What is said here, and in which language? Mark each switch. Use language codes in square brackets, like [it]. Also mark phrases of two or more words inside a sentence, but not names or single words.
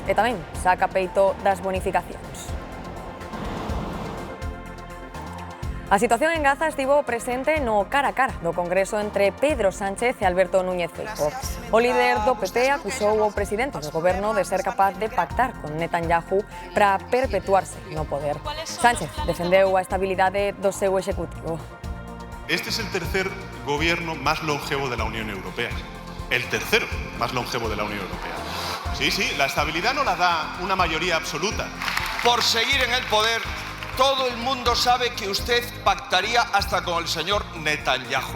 [gl] E tamén saca peito das bonificacións. A situación en Gaza estivo presente no cara a cara do Congreso entre Pedro Sánchez e Alberto Núñez Feijóo. O líder do PP acusou o presidente do Goberno de ser capaz de pactar con Netanyahu para perpetuarse no poder. Sánchez defendeu a estabilidade do seu executivo. [es] Este es el tercer gobierno más longevo de la Unión Europea. El tercero más longevo de la Unión Europea. Sí, la estabilidad no la da una mayoría absoluta. Por seguir en el poder, todo el mundo sabe que usted pactaría hasta con el señor Netanyahu.